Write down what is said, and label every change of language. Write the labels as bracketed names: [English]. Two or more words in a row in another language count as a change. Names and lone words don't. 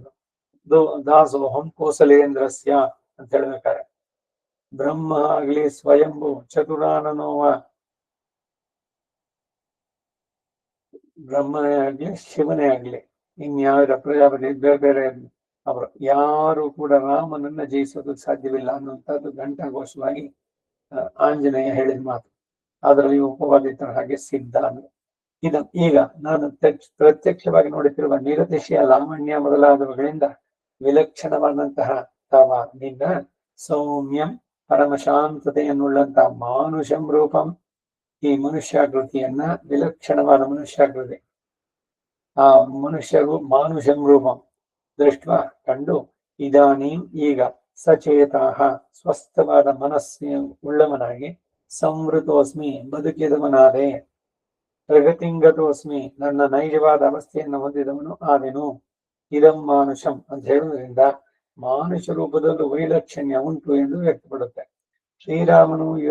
[Sanskrit] ದಾಸೋಹಂ ಕೋಸಲೇಂದ್ರಸ್ಯ [Kannada] ಅಂತ ಹೇಳ್ಬೇಕಾರೆ, ಬ್ರಹ್ಮ ಆಗ್ಲಿ [Sanskrit] ಸ್ವಯಂಭೂ ಚತುರಾನನೋವ, [Kannada] ಬ್ರಹ್ಮನೇ ಆಗ್ಲಿ ಶಿವನೇ ಆಗ್ಲಿ ಇನ್ಯಾವ ಪ್ರಜಾಪತಿ ಬೇರೆ ಬೇರೆ ಅವರು ಯಾರು ಕೂಡ ರಾಮನನ್ನ ಜಯಿಸೋದಕ್ಕೆ ಸಾಧ್ಯವಿಲ್ಲ ಅನ್ನುವಂಥದ್ದು ಘಂಟಾಘೋಷವಾಗಿ ಆಂಜನೇಯ ಹೇಳಿದ ಮಾತು. ಅದರಲ್ಲಿ ಉಪವಾದಿತರ ಹಾಗೆ ಸಿದ್ಧ ಅಂದ್ರೆ ಈಗ ನಾನು ಪ್ರತ್ಯಕ್ಷವಾಗಿ ನೋಡುತ್ತಿರುವ ನಿರತಿಶಯ ಲಾವಣ್ಯ ಮೊದಲಾದವುಗಳಿಂದ ವಿಲಕ್ಷಣವಾದಂತಹ ತವ ನಿನ್ನ ಸೌಮ್ಯಂ ಪರಮಶಾಂತತೆಯನ್ನುಳ್ಳಂತಹ ಮಾನುಷಂ ರೂಪಂ, ಈ ಮನುಷ್ಯಾಕೃತಿಯನ್ನ ವಿಲಕ್ಷಣವಾದ ಮನುಷ್ಯಾಕೃತಿ ಆ ಮನುಷ್ಯರು [Sanskrit] ಮಾನುಷಂ ರೂಪಂ ದೃಷ್ಟ [Kannada] ಕಂಡು ಇದಾನೀಂ ಈಗ ಸಚೇತಾಹ ಸ್ವಸ್ಥವಾದ ಮನಸ್ಸಿನ ಉಳ್ಳವನಾಗಿ ಸಂವೃತೋಸ್ಮಿ ಬದುಕಿದವನಾದೆ, ಪ್ರಗತಿಂಗತೋಸ್ಮಿ ನನ್ನ ನೈಜವಾದ ಅವಸ್ಥೆಯನ್ನು ಹೊಂದಿದವನು ಆದೆನು. [Sanskrit] ಇದಂ ಮಾನುಷಂ [Kannada] ಅಂತ ಹೇಳುವುದರಿಂದ ಮಾನುಷ ರೂಪದಲ್ಲೂ ವೈಲಕ್ಷಣ್ಯ ಉಂಟು ಎಂದು ವ್ಯಕ್ತಪಡುತ್ತೆ.